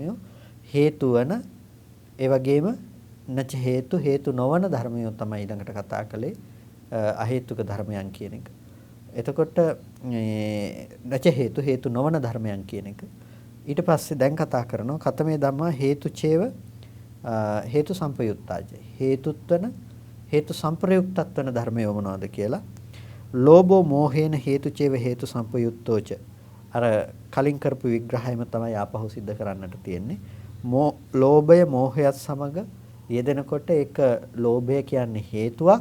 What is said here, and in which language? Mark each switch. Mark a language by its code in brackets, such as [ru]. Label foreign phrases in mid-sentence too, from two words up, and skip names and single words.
[si] හේතු වෙන ඒ වගේම නැච හේතු නොවන ධර්මය තමයි ඊළඟට කතා කළේ අහේතුක ධර්මයන් කියන එක. එතකොට නැච හේතු නොවන ධර්මයන් කියන එක. ඊට පස්සේ දැන් කතා කරනවා [pi] කතමේ ධම්මා හේතුචේව හේතු සම්පයුත්තාජ. [si] හේතුත් වෙන හේතු සම්ප්‍රයුක්තත් වෙන ධර්මය මොනවද කියලා. [pi] ලෝභෝ මෝහේන හේතුචේව හේතු සම්පයුත්තෝච. [si] අර කලින් කරපු විග්‍රහයම තමයි ආපහු සිද්ධ කරන්නට තියෙන්නේ. ලෝභය මෝහයත් සමග යෙදෙනකොට ඒක ලෝභය කියන්නේ හේතුවක්.